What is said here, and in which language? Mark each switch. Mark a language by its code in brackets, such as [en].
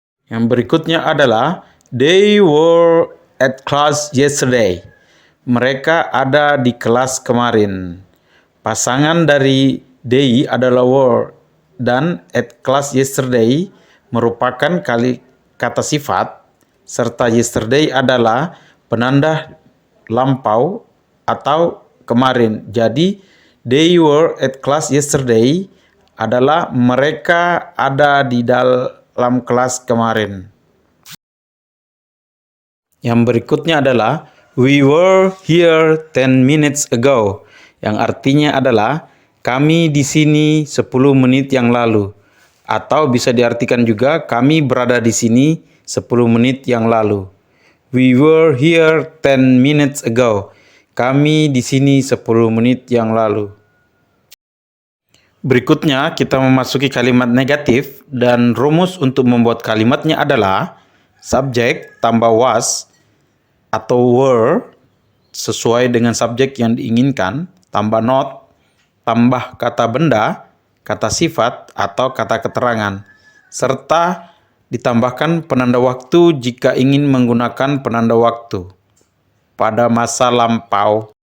[id] Yang berikutnya adalah [en] they were at class yesterday. [id] Mereka ada di kelas kemarin. Pasangan dari they adalah were dan [en] at class yesterday [id] merupakan kata sifat serta yesterday adalah penanda lampau atau kemarin. Jadi [en] they were at class yesterday [id] adalah mereka ada di dalam kelas kemarin. Yang berikutnya adalah [en] we were here 10 minutes ago, [id] yang artinya adalah kami di sini 10 menit yang lalu. Atau bisa diartikan juga kami berada di sini 10 menit yang lalu. [en] We were here 10 minutes ago. [id] Kami di sini 10 menit yang lalu. Berikutnya kita memasuki kalimat negatif dan rumus untuk membuat kalimatnya adalah subjek tambah was atau were sesuai dengan subjek yang diinginkan tambah not tambah kata benda, kata sifat, atau kata keterangan, serta ditambahkan penanda waktu jika ingin menggunakan penanda waktu pada masa lampau.